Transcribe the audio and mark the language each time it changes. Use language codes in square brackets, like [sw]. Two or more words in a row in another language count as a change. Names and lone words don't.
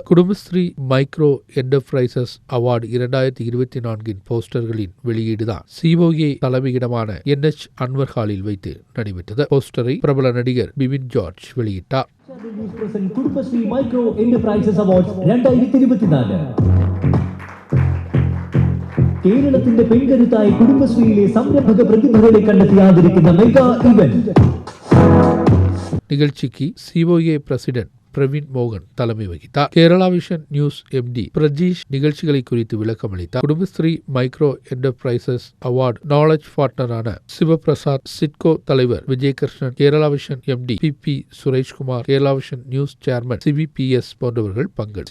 [ta] குடும்பஸ்திரீ மைக்ரோ என்டர்பிரைசஸ் அவார்டு 2024 போஸ்டர்களின் வெளியீடுதான் COA தலைமையிடமான NH அன்வர் ஹாலில் வைத்து நடைபெற்றது. போஸ்டரை பிரபல நடிகர் பிபின் ஜார்ஜ் வெளியிட்டார். [ml] குடும்பஸ்ரீ மைக்ரோ என்டர்பிரைசஸ் அவார்ட்ஸ் 2024 കേരളത്തിന്റെ പെൺകരുത്തായി കുടുംബശ്രീയിലെ സംരംഭക പ്രതിഭകളെ കണ്ടെത്തി ആദരിക്കുന്ന [en] mega event. [ta] நிகழ்ச்சிக்கு COA பிரசிடென்ட் பிரவீன் மோகன் தலைமை வகித்தார். கேரளா விஷன் நியூஸ் MD பிரஜீஷ் நிகழ்ச்சிகளை குறித்து விளக்கம் அளித்தார். குடும்பஸ்திரீ மைக்ரோ என்டர்பிரைசஸ் அவார்டு [en] knowledge partnerான [ta] சிவபிரசாத், சிட்கோ தலைவர் விஜயகிருஷ்ணன், கேரளா விஷன் MD PP சுரேஷ்குமார், கேரளா விஷன் நியூஸ் சேர்மன் CVPS போன்றவர்கள் பங்கேற்றனர்.